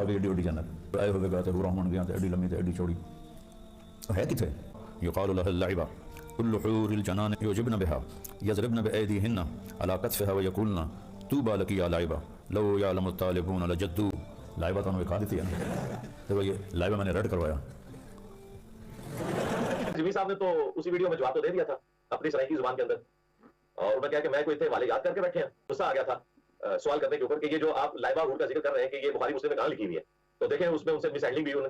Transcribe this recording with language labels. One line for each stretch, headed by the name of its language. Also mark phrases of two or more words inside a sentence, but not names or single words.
Punjabi: گئی ایڈی وڈی جنت آئے ہوئے گا تے ہورا ہون گیا تے ایڈی لمبی تے ایڈی چوڑی ہے کتنے
Arabic: یقال لها اللعبہ كل حور الجنان يعجبن بها يضربن بأيديهن على كتفها ويقولن طوبى لك يا لعبہ لو يعلم الطالبون لجدوا لعبہ
Urdu: تو انہوں نے کہا دیتی ہے تو یہ لعبہ میں نے رد کروایا. جمی صاحب نے تو اسی ویڈیو میں جواب تو دے دیا تھا اپنی سرائکی زبان کے اندر, اور انہوں نے کہا کہ میں کوئی اتنے والے یاد کر کے بیٹھے ہیں. غصہ آ گیا تھا سوال کرنے کے اوپر کہ یہ جو آپ لائبہ حور کا ذکر کر رہے ہیں کہ یہ بخاری مسلم میں کہاں لکھی ہوئی ہے, تو دیکھیں اس میں ان سے
English: mis handling
Urdu: بھی ہوئی.